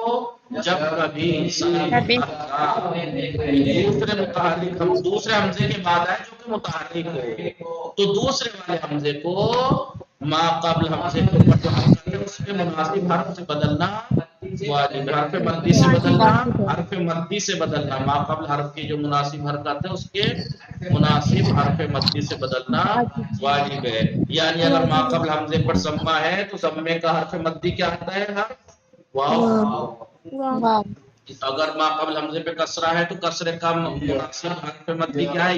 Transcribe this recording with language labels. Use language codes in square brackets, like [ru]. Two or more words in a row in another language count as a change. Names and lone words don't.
[ur] جب کبھی دوسرے حمزے کے بعد آئے جو کہ متحرک ہو، تو دوسرے والے حمزے کو ما قبل حمزے کے اوپر جو حمزہ ہے اس کے مناسب حرف سے بدلنا واجب ہے۔ حرف مدی سے بدلنا، حرف مدی سے بدلنا، ما قبل حرف کی جو مناسب حرکت ہے اس کے مناسب حرف مدی سے بدلنا واجب ہے۔ یعنی اگر ما قبل حمزے پر ضمہ ہے تو ضمے کا حرف مدی کیا آتا ہے؟ حرف واو۔ اگر ما قبل حمزے پہ کسرہ ہے تو کسرے کا مناسب حرف مدی کیا ہے؟